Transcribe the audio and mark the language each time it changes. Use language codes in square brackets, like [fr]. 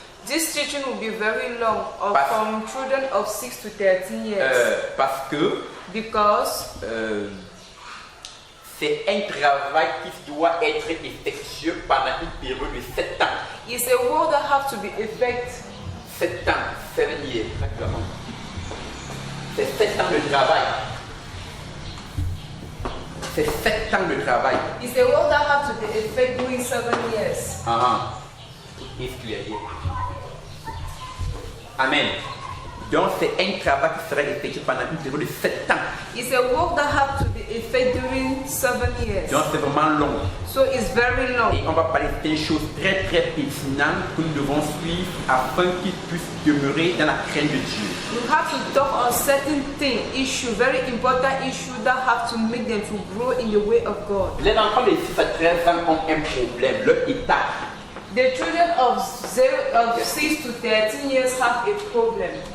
[en] this teaching will be very long from children of 6 to 13 years. [fr] Parce que [en] Because [fr] c'est un travail qui doit être effectué pendant une période de 7 ans. [en] it's a work that have to be effected. [fr] 7 ans, [en] 7 years, [fr] exactement. C'est 7 ans de travail. C'est 7 ans de travail. [en] It's a work that have to be effected during 7 years. [fr] Qu'est-ce qu'il y a dit? Amen. Donc c'est un travail qui sera effectué pendant une période de 7 ans. [en] It's a work that have to be effected during 7 years. [fr] Donc c'est vraiment long. [en] So it's very long. [fr] Et on va parler de choses très pertinentes que nous devons suivre afin qu'ils puissent demeurer dans la crainte de Dieu. [en] We have to talk on certain issue, very important issue that have to make them to grow in the way of God. [fr] Les enfants de 6 à 13 ans ont un problème, leur état. [en] The children of 6 to 13 years have a problem.